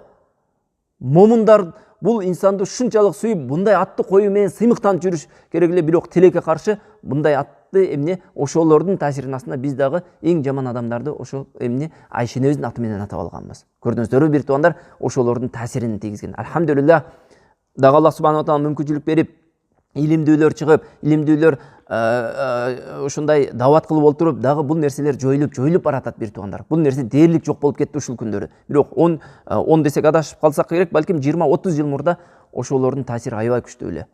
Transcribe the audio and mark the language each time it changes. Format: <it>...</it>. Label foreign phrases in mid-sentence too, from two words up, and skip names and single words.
<ky>Момундар бул инсанды шунчалык сүйүп, мындай атты коюу менен сыймыктанып жүрүш керек эле, бирок тилекке каршы мындай атты эмне ошолордун таасиринин астында биз дагы эң жаман адамдарды ошол эмне Айшенебиздин аты менен атап алганбыз. Көрдүңүздөрбү бир туугандар, ошолордун таасирин тийгизген. Алхамдулилlah, дагы</ky> <ar>الله سبحانه وتعالى</ar> <ky>мүмкүнчүлүк берип, илимдүүлөр чыгып, илимдүүлөр ушундай дават кылып олтуруп, дагы бул нерселер жоюлуп баратат бир туугандар. Бул нерсе дээрлик жок болуп кетти ушул күндөрү. Бирок 10 десек адашып калсак керек, балким 20-30 жыл мурда ошолордун таасири аябай күчтүү эле.</ky>